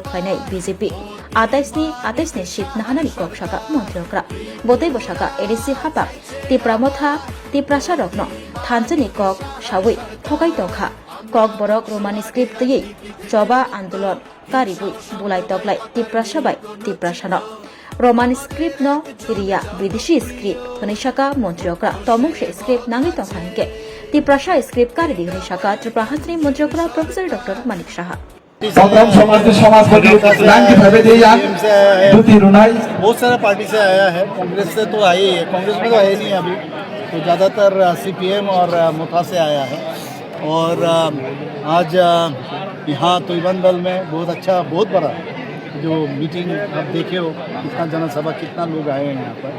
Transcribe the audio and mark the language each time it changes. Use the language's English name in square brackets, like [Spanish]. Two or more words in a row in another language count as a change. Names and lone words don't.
[Kok Borok] Khainai BJP Ataisni Shit Nahanani Kok Shaka Montri Okra Botei Boshaka ADC Hapang Ti Pramotha Ti Prasarokno Thanchani Kok Shawi Thokai Tokha Kok Borok Romani Script Tei Choba Andolon Karibui Bulai Toklai Ti Prasabai Ti Prasano [English] Roman script [Kok Borok] no Iriya Bideshi script Kanishaka Montri Okra Tomungshe script Nangi Tonghanke Ti Prasa script Karidi Kanishaka Tripura Hasri Montri Okra Professor Dr. Manik Saha [Hindi] बहुत सारा पार्टी से आया है, कांग्रेस से तो आई है, कांग्रेस में तो है नहीं अभी, तो ज़्यादातर CPM और मोथा से आया है। और आज यहाँ तोइबंदल में बहुत अच्छा बहुत बड़ा जो मीटिंग आप देखे हो, कितना जनसभा कितना लोग आए हैं यहाँ पर।